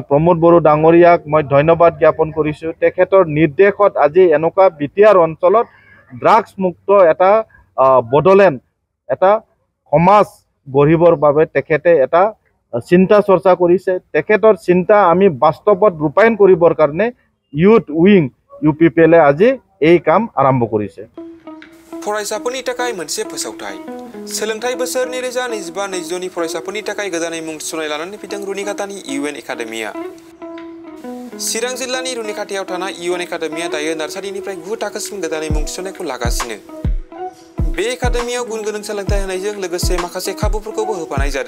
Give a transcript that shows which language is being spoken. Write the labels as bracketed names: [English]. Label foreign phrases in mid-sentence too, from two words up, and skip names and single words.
[Assamese] প্ৰমোদ বড়ো ডাঙৰীয়াক মই ধন্যবাদ জ্ঞাপন কৰিছো তেখেতৰ নিৰ্দেশত আজি এনেকুৱা বিটিআৰ অঞ্চলত ড্ৰাগছ মুক্ত এটা বড়োলেণ্ড এটা সমাজ গঢ়িবৰ বাবে তেখেতে এটা চিন্তা চৰ্চা কৰিছে তেখেতৰ চিন্তা আমি বাস্তৱত ৰূপায়ণ কৰিবৰ কাৰণে ইউথ উইং UPPL আজি এই কাম আৰম্ভ কৰিছে [Bodo] फरायसाफोरनि थाखाय मोनसे फोसावथाय सोलोंथाइ बोसोर 2025-22 नि फरायसाफोरनि थाखाय गोदानै मुं थिसननाय लानानै फैदों रुनिकाटानि UN एकाडेमिया चिरां जिल्लानि रुनिकाटायाव थानाय UN एकाडेमिया दायो नार्सारिनिफ्राय 9 थाखोसिम गोदानै मुं थिसननायखौ लागासिनो बे एकाडेमियाव गुन गोनां सोलोंथाइ होनायजों लोगोसे माखासे खाबुफोरखौबो होफानाय जादों